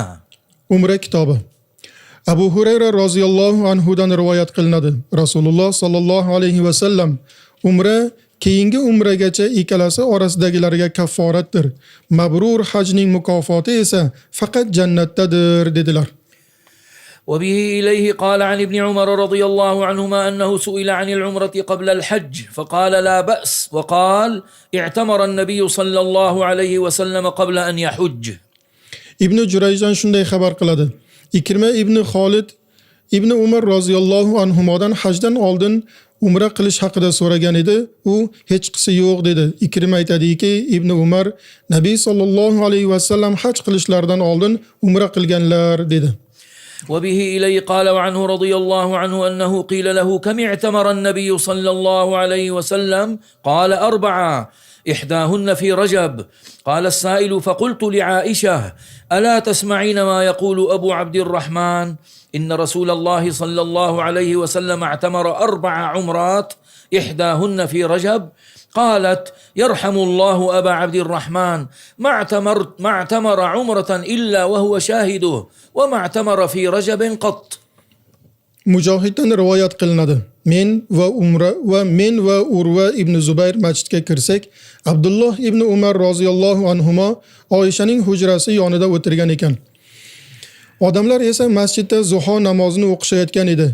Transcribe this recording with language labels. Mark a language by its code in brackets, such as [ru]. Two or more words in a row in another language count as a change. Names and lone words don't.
[uz] Umra kitobi. Abu Hurayra [ar] رضي الله عنه [uz] rivoyat qilinadi. Rasululloh [ar] صلى الله عليه وسلم [uz] umra keyingi umragacha ikkalasi orasidagilarga kafforatdir. Mabrur hajning mukofoti esa faqat jannatdadir dedilar. [ar] وبه إليه قال عن ابن عمر رضي الله عنهما أنه سئل عن العمرة قبل الحج فقال لا بأس وقال اعتمر النبي صلى الله عليه وسلم قبل أن يحج. [uz] Ibn Jurayjdan shunday xabar qiladi. Ikrima ibn Xolid Ibn Umar [ar] رضي الله عنهما [uz] hajdan oldin umra qilish haqida so'ragan edi. U hech qisi yo'q dedi. Ikrima aytadiki, Ibn Umar Nabiy [ar] صلى الله عليه وسلم [uz] haj qilishlaridan oldin umra qilganlar dedi. [ar] وبه إليه قال وعنه رضي الله عنه أنه قيل له كم اعتمر النبي صلى الله عليه وسلم قال 4 إحداهن في رجب. قال السائل فقلت لعائشة ألا تسمعين ما يقول أبو عبد الرحمن إن رسول الله صلى الله عليه وسلم اعتمر 4 عمرات إحداهن في رجب. قالت يرحم الله أبا عبد الرحمن ما اعتمر عمرة إلا وهو شاهده وما اعتمر في رجب قط. [uz] Mujohiddan rivoyat qilinadi. Men va Urva ibn Zubayr masjidga kirsak, Abdulloh ibn Umar [ar] رضي الله عنهما [uz] Oyshaning hujrasi yonida o'tirgan ekan. Odamlar esa masjidda zuho namozini o'qishayotgan edi.